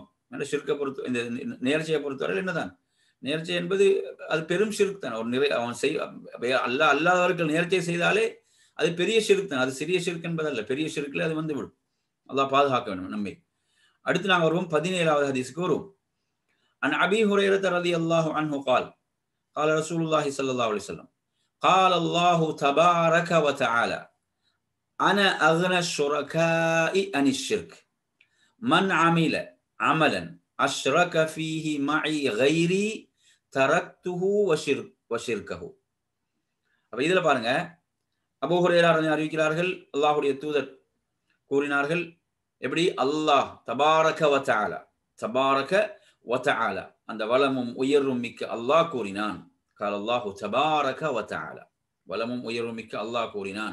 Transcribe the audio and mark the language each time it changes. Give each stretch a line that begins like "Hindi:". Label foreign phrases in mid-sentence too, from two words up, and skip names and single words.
Tamil: ஷிர்கை பொறுத்த இந்த நேர்ச்சையை பொறுத்தவரை என்னதான், நேர்ச்சை என்பது அது பெரும் ஷிர்க் தான். ஒரு அவன் அல்லாதவர்கள் நேர்ச்சை செய்தாலே அது பெரிய ஷிர்க் தான். அது சிறிய ஷிர்க் என்பதல்ல, பெரிய ஷிர்க்ல அது வந்து விடும். அல்லாஹ் பாதுகாக்க வேண்டும் நம்மை. அடுத்து நாங்கள் வருவோம் 17வது ஹதீஸ்க்கு வருவோம்.
Arabic: عن أبي هريرة رضي الله عنه قال قال رسول الله صلى الله عليه وسلم قال الله تبارك وتعالى انا اغنى الشركاء عن الشرك من عمل عملا اشرك فيه معي غيري تركته وشركه.
Tamil: அப்ப இதுல பாருங்க, அபூ ஹுரைரா அறிவிக்கிறார்கள், அல்லாஹ்வுடைய தூதர் கூறினார்கள், எப்படி, அல்லாஹ்
Arabic: تبارك وتعالى, تبارك وتعالى,
Tamil: அந்த வளமும் உயர்வும் மிக்க அல்லாஹ் கூறினான்.
Arabic: قال الله تبارك وتعالى,
Tamil: வளமும் உயர்வும் மிக்க அல்லாஹ் கூறினான்.